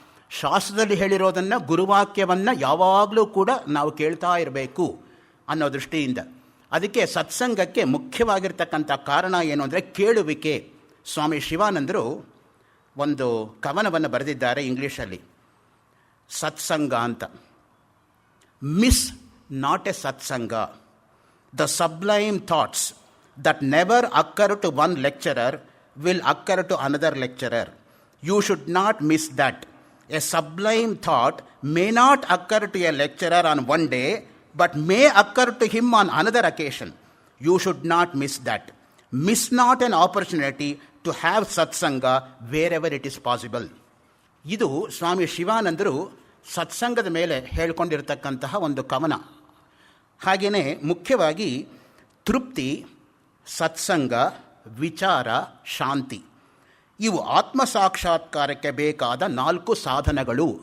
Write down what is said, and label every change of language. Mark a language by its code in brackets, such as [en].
[kn] ಶಾಸ್ತ್ರದಲ್ಲಿ ಹೇಳಿರೋದನ್ನು, ಗುರುವಾಕ್ಯವನ್ನು ಯಾವಾಗಲೂ ಕೂಡ ನಾವು ಕೇಳ್ತಾ ಇರಬೇಕು ಅನ್ನೋ ದೃಷ್ಟಿಯಿಂದ. ಅದಕ್ಕೆ ಸತ್ಸಂಗಕ್ಕೆ ಮುಖ್ಯವಾಗಿರ್ತಕ್ಕಂಥ ಕಾರಣ ಏನು ಅಂದರೆ ಕೇಳುವಿಕೆ. ಸ್ವಾಮಿ ಶಿವಾನಂದರು ಒಂದು ಕವನವನ್ನು ಬರೆದಿದ್ದಾರೆ ಇಂಗ್ಲೀಷಲ್ಲಿ, ಸತ್ಸಂಗ ಅಂತ. [en] Miss not a satsanga. The sublime thoughts that never occur to one lecturer will occur to another lecturer. You should not miss that. A sublime thought may not occur to a lecturer on one day, but may occur to him on another occasion. You should not miss that. Miss not an opportunity to have satsanga wherever it is possible. [kn] ಇದು ಸ್ವಾಮಿ ಶಿವಾನಂದರು ಸತ್ಸಂಗದ ಮೇಲೆ ಹೇಳ್ಕೊಂಡಿರ್ತಕ್ಕಂತಹ ಒಂದು ಕವನ. ಹಾಗೆಯೇ ಮುಖ್ಯವಾಗಿ ತೃಪ್ತಿ, ಸತ್ಸಂಗ, ವಿಚಾರ, ಶಾಂತಿ ಇವು ಆತ್ಮಸಾಕ್ಷಾತ್ಕಾರಕ್ಕೆ ಬೇಕಾದ 4 ಸಾಧನಗಳು.